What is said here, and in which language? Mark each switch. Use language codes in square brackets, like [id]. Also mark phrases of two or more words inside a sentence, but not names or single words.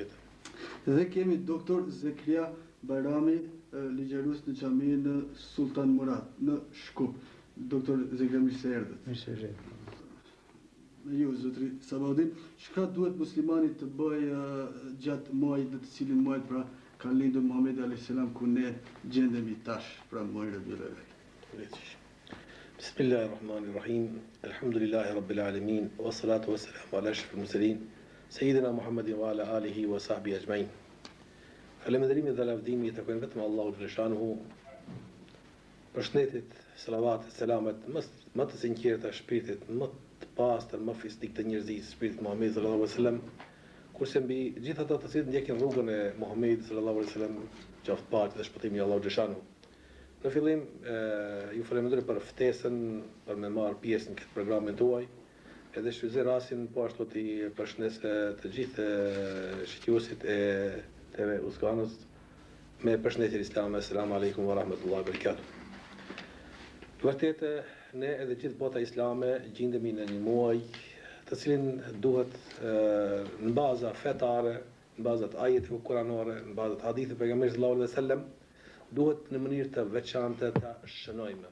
[sq] Dhe kemi doktor Zekria Bajrami, ligjërues në xhaminë në Sultan Murad në Shkup. Doktor Zekria, mirë se erdhët. Mirë se erdhët. Ju, zotri Sabaudin, çka duhet muslimani të bëjë gjatë muajit në të cilin muajit pra ka lindur Muhamedi [ar] عليه السلام [sq] ku ne gjendemi tash, pra muajin Rabiul Awwal. [ar] بسم الله الرحمن الرحيم الحمد لله رب العالمين والصلاة والسلام على أشرف المرسلين سيدنا محمد وعلى آله وصحبه أجمعين. [sq] Falënderimi dhe lavdimi i takojnë vetëm Allahut xhaleshanuhu. Përshëndetjet, salavatet, selamet më të sinqerta shpirtit, më të pastër, më fisnik të njerëzisë, shpirtit Muhamedit [ar] صلى الله عليه وسلم. [sq] Kurse mbi gjithë ata të cilët ndjekin rrugën e Muhamedit [ar] صلى الله عليه وسلم, [sq] qoftë paqja dhe shpëtimi i Allahut xhaleshanuhu. Në fillim, ju falenderoj për ftesën për me marrë pjesë në këtë programin tuaj, edhe shfrytëzoj rastin po ashtu të përshëndes të gjithë shqiptuesit e TV Uskanës me përshëndetjen islame. [ar] السلام عليكم ورحمة الله وبركاته. [sq] Vërtet, ne edhe gjithë bota islame gjendemi në një muaj të cilin duhet në baza fetare, në baza të ajeteve kuranore, në baza të haditheve pejgamberit [ar] صلى الله عليه وسلم, [sq] duhet në mënyrë të veçantë të shënojmë.